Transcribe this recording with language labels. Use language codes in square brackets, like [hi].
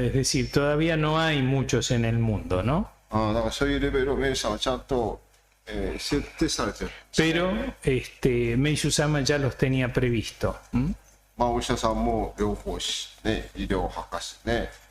[es] Claro, es decir, todavía no hay muchos en el mundo, ¿no? [ja] だからそういうレベルをメイさんはちゃんと、設定されてる。 [es] Pero Meishu-sama ya los tenía previsto. ¿M? [ja] まあ、お医者さんも療法士、ね、医療博士ね。